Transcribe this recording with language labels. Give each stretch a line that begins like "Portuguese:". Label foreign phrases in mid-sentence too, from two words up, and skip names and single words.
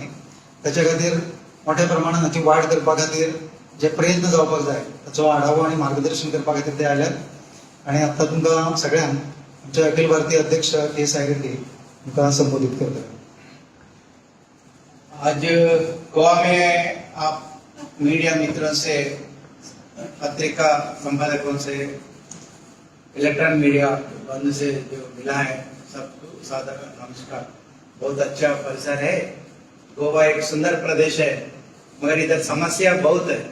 Konkani: ताच्या खातीर मोठ्या प्रमाणात हाची वाड करपा खातीर जे प्रयत्न जावपाक जाय ताचो आढावो आणि मार्गदर्शन करपा खातीर ते आयल्यात आणि आतां तुमकां सगळ्यांक आमचे अखिल भारतीय अध्यक्ष के साई रेड्डी तुमकां संबोधित करतात.
Hindi: आज गोवा में आप मीडिया मित्रों से, पत्रिका संपादकों से,
English: electronic media
Hindi: बंधु से जो मिला है, सबको सादर नमस्कार. बहुत अच्छा परिसर है. गोवा एक सुंदर प्रदेश है, मगर इधर समस्या बहुत है.